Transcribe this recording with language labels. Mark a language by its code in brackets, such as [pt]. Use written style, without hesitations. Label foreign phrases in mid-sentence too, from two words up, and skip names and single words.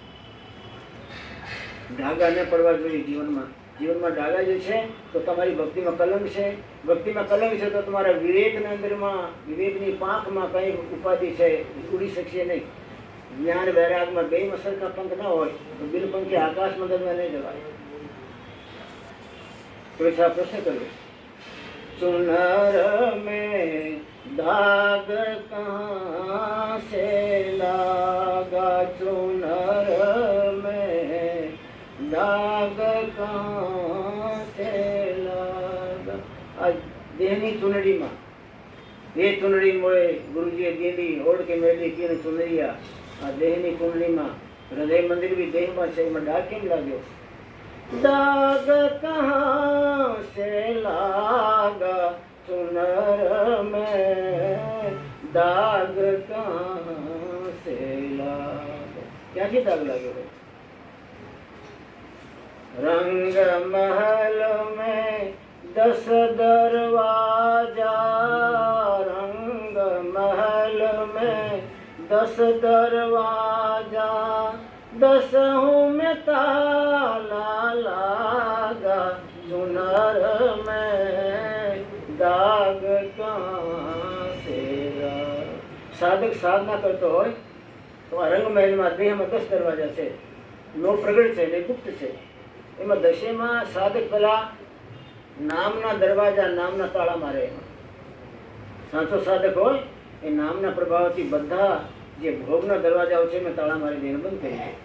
[gu] ડાઘા ન પડવા જોઈએ જીવનમાં. જીવનમાં ડાઘા જે છે તો તમારી ભક્તિમાં કલંક છે. ભક્તિમાં કલંક છે તો તમારા વિવેકના અંદરમાં, વિવેકની પાંખમાં કંઈ ઉપાધિ છે, ઉડી શકશે નહીં. જ્ઞાન વૈરાગમાં બેમાં સરખા પંખ ન હોય તો બિલપંખી આકાશમાં તમે નહીં જવાય. [hi] तो ऐसा प्रश्न करो, चुनर में दाग कहाँ से लागा, चुनर में दाग कहाँ से लागा. [gu] આ દેહની ચુનડીમાં, એ ચુનડી મળે ગુરુજીએ દીધી, [hi] ओढ़ के मैली कीने चुनरिया. [gu] આ દેહની ચુનડીમાં હૃદય મંદિર બી દેહમાં છે, એમાં ડાઘ કેમ લાગ્યો? [hi] दाग कहाँ से लागा, चुनर में दाग कहाँ से लागा. [gu] ક્યાંથી દાગ લાગ્યો? [hi] रंग महल में 10 दरवाजा, रंग महल में 10 दरवाजा, 10 में ताला लागा, चुनर में दाग कहाँ से लागा. [gu] સાધક સાધના કરતો હોય તો આ રંગ મહેલમાં દેહમાં 10 દરવાજા છે. નો પ્રગટ છે, ને ગુપ્ત છે. એમાં 10માં સાધક પેલા નામના દરવાજા, નામના તાળા મારે. સાચો સાધક હોય એ નામના પ્રભાવથી બધા જે ભોગના દરવાજાઓ છે મેં તાળા મારી દઈને બંધ કરી દે.